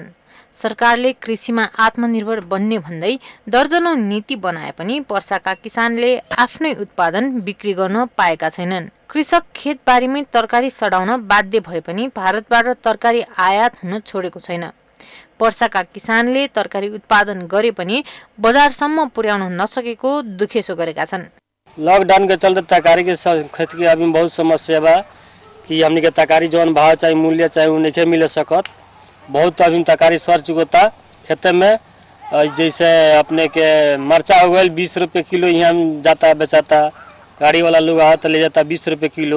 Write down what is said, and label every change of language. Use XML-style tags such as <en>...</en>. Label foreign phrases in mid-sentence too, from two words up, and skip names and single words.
<ne>सरकारले कृषिमा आत्मनिर्भर बन्ने भन्दै दर्जनौं नीति बनाए पनि पर्साका किसानले आफ्नै उत्पादन बिक्री गर्न पाएका छैनन्। कृषक खेतबारीमै तरकारी सडाउन बाध्य भए पनि भारतबाट तरकारी आयात हुन छोडेको छैन। पर्साका किसानले तरकारी उत्पादन गरे पनि बजारसम्म पुर्याउन नसकेको दुखेसो गरेका छन्।</ne> <bho>लॉकडाउन के चलते तरकारी के खेत के अभी बहुत समस्या बा कि हमनी के तरकारी जौन भाव चाहे मूल्य चाहे उ नहीं मिल सकत। बहुत अभी तरकारी सर चुकता खेत में। जैसे अपने के मरचा हो गए 20 रुपये किलो यहाँ जाता बेचाता, गाड़ी वाला लोग आता ले जाता 20 रुपये किलो।</bho>